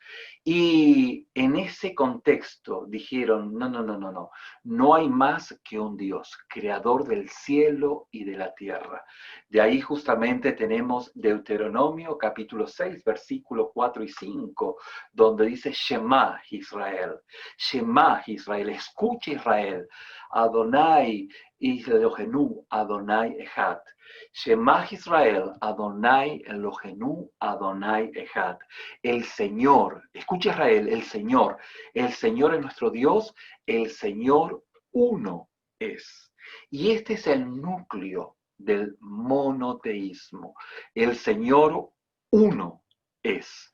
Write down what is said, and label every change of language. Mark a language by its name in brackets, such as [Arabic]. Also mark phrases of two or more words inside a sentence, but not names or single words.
[Spanish] Y en ese contexto dijeron, no hay más que un Dios, creador del cielo y de la tierra. De ahí justamente tenemos Deuteronomio capítulo 6, versículos 4 y 5, donde dice [Hebrew] שמע ישראל, [Spanish] escucha Israel, [Hebrew] אדני אלהינו, אדני אחד. שמע ישראל, אדני אלהינו, אדני אחד. [Spanish] El Señor, escucha Israel, el Señor es nuestro Dios, el Señor uno es. Y este es el núcleo del monoteísmo. El Señor uno es.